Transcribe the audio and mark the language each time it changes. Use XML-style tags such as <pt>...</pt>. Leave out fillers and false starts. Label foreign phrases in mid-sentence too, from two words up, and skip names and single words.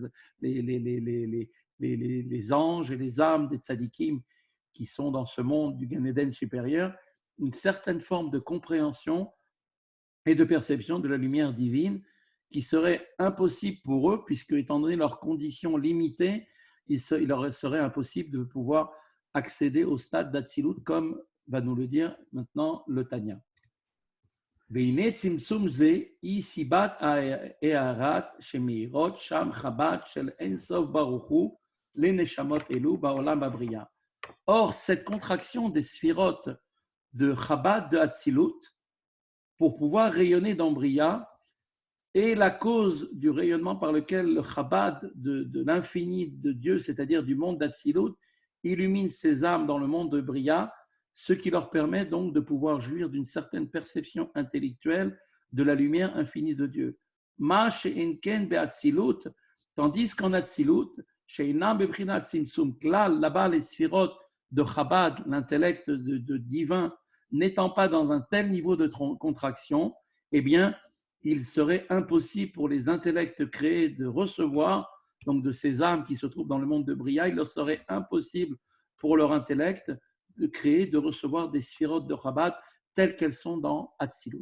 <fr>les anges et les âmes des tzadikim qui sont dans ce monde du Gan Eden supérieur, une certaine forme de compréhension et de perception de la lumière divine qui serait impossible pour eux, puisque, étant donné leurs conditions limitées, il leur serait impossible de pouvoir accéder au stade d'Atsilut, comme va nous le dire maintenant le Tanya.</fr> <he>והנה צמצום זה היא סיבת ההארת שמאירות שם חב"ד של אין סוף ברוך הוא לנשמות אלו בעולם הבריאה.</he> <fr>Or, cette contraction des sphirotes de Chabad de Hatzilut, pour pouvoir rayonner dans Bria, est la cause du rayonnement par lequel le Chabad de l'infini de Dieu, c'est-à-dire du monde d'Hatzilut, illumine ses âmes dans le monde de Bria, ce qui leur permet donc de pouvoir jouir d'une certaine perception intellectuelle de la lumière infinie de Dieu.</fr> <he>מה שאין כן באצילות,</he> <fr>tandis qu'en Hatzilut,</fr> <he>שאינם בבחינת צמצום כלל,</he> <fr>là-bas les sphirotes de Chabad, l'intellect de divin, n'étant pas dans un tel niveau de contraction, eh bien, il serait impossible pour les intellects créés de recevoir, donc de ces âmes qui se trouvent dans le monde de Bria, il leur serait impossible pour leur intellect de créer, de recevoir des sphirotes de Chabad telles qu'elles sont dans Hatzilut.</fr>